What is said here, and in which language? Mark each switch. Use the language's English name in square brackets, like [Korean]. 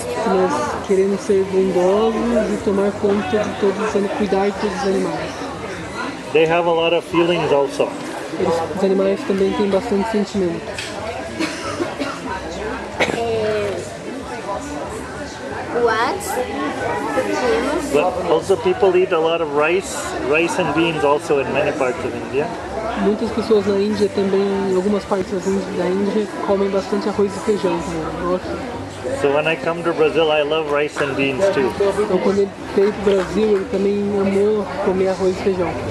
[Portuguese] Nós queremos ser bondosos e tomar conta de todos os animais, cuidar de todos os animais. [English] They have a lot of feelings also. [Portuguese] Os animais também têm bastante sentimento. What temos? [English] But also people eat a lot of rice and beans also in many parts of India. [Portuguese] Muitas pessoas na Índia também, em algumas partes da Índia, comem bastante arroz e feijão também. Nossa. [English] So when I come to Brazil, I love rice and beans too. [Portuguese] Então quando ele veio pro Brasil, ele também amou comer arroz e feijão.